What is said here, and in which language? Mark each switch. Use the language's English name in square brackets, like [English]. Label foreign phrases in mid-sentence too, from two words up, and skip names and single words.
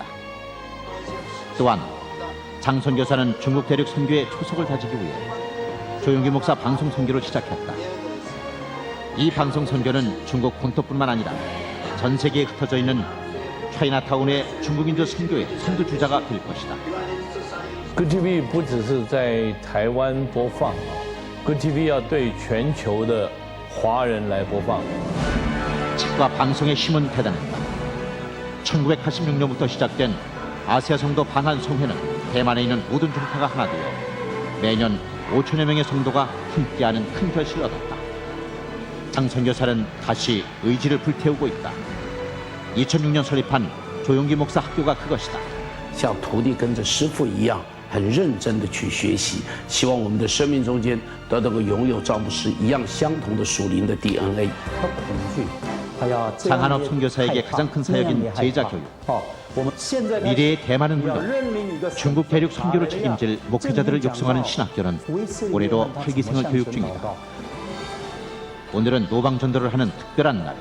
[Korean] 또한 장 선교사는 중국 대륙 선교의 초석을 다지기 위해 조용기 목사 방송 선교를 시작했다. 이 방송 선교는 중국 본토뿐만 아니라 전 세계에 흩어져 있는 차이나타운의 중국인들 선교의 선두주자가 될 것이다. [Chinese] Good TV 不只是在台湾播放 ，Good TV 要对全球的华人来播放。 [Korean] 책과 방송의 힘은 대단했다. 1986년부터 시작된 아시아 성도 방한 송회는 대만에 있는 모든 종파가 하나 되어 매년 5천여 명의 성도가 함께하는 큰 결실을 얻었다. 장 선교사는 다시 의지를 불태우고 있다. 2006년 설립한 조용기 목사 학교가 그것이다. [Chinese] 像徒弟跟着师父一样，很认真的去学习，希望我们的生命中间都能够拥有赵牧师一样相同的属灵的 DNA。 [Korean] 장한옥 선교사에게 가장 큰 사역인 제자 교육. 미래의 대만은 물론 중국 대륙 선교를 책임질 목회자들을 육성하는 신학교는 올해로 8기생을 교육 중이다. 오늘은 노방전도를 하는 특별한 날.